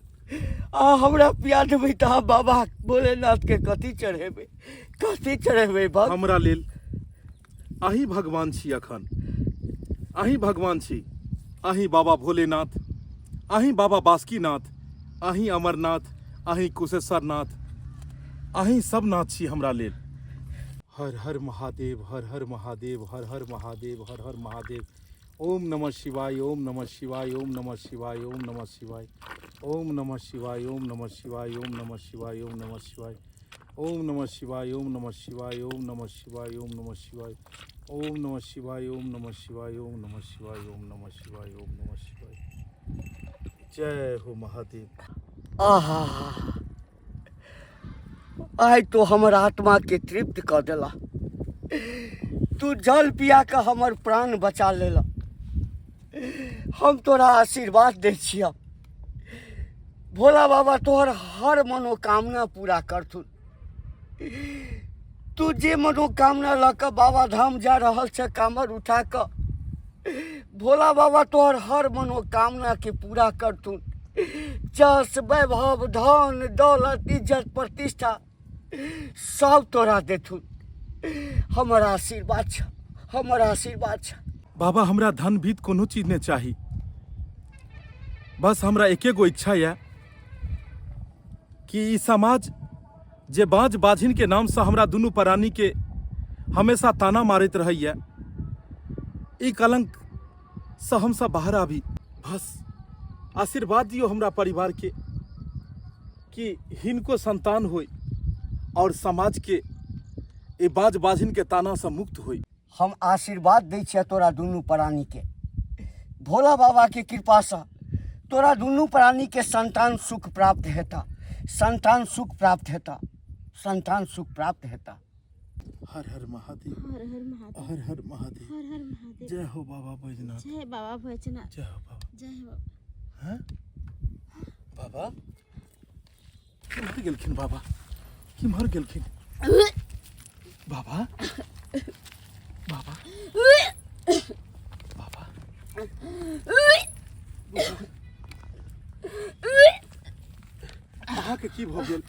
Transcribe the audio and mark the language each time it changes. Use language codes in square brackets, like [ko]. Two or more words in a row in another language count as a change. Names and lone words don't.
[mai] अहाँ हमरा पिया देबै तऽ अहाँ बाबा भोलेनाथ के कथी चढ़ेबै भक्त? हमरा लेल अहीं भगवान छी, अखन अहीं भगवान छी, अहीं बाबा भोलेनाथ, अहीं बाबा बासुकीनाथ, अहीं अमरनाथ, अहीं कुशेश्वरनाथ, अहीं सब नाथ छी हमरा लेल। हर हर महादेव, हर हर महादेव, हर हर महादेव, हर हर महादेव। [sa] ओम नमः शिवाय, ओम नमः शिवाय, ओम नमः शिवाय, ओम नमः शिवाय, ओम नमः शिवाय, ओम नमः शिवाय, ओम नमः शिवाय, ओम नमः शिवाय, ओम नमः शिवाय, ओम नमः शिवाय, ओम नमः शिवाय, ओम नमः शिवाय, ओम नमः शिवाय, ओम नमः शिवाय, ओम नमः शिवाय, ओम नमः शिवाय, ओम नमः शिवाय। [mai] जय हो महादेव। आहा आइ तो हमर आत्मा के तृप्त कऽ देला। तू जल पिया के हमर प्राण बचा लेला। हम तोरा आशीर्वाद दै छिया भोला बाबा तोहर हर मनोकामना पूरा करथुन। तू जे मनोकामना लऽ कऽ बाबा धाम जा रहल छै कामर उठा कऽ भोला बाबा तोहर हर मनोकामना के पूरा करथुन। जस वैभव धन दौलत इज्जत प्रतिष्ठा सब तोरा देथुन। हमर आशीर्वाद छ, हमर आशीर्वाद छ। बाबा हमरा धन भीत कोनो चीज नहीं चाही, बस हमरा एके गो इच्छा है कि ई समाज जे बाज बाझिन के नाम से हमरा दुनू प्राणी के हमेशा ताना मारैत रहैया, ई कलंक से हम सब बाहर आबी। बस आशीर्वाद दियो हमरा परिवार के कि हिनको संतान होय और समाज के ए बाज बाझिन के ताना से मुक्त होय। हम आशीर्वाद दै छियै तोरा दुनू प्राणी के भोला बाबा के कृपा से तोरा दुनू प्राणी के संतान सुख प्राप्त हेता, संतान सुख प्राप्त हेता, संतान सुख प्राप्त हेता। हर हर महादेव, हर हर महादेव, हर हर महादेव, हर हर महादेव। जय हो बाबा बैजनाथ, जय बाबा बैजनाथ, जय हो बाबा। जय हो बाबा। हैं बाबा की मर गेलखिन? बाबा की मर गेलखिन? बाबा बाबा बाबा अहाँके की भऽ गेल?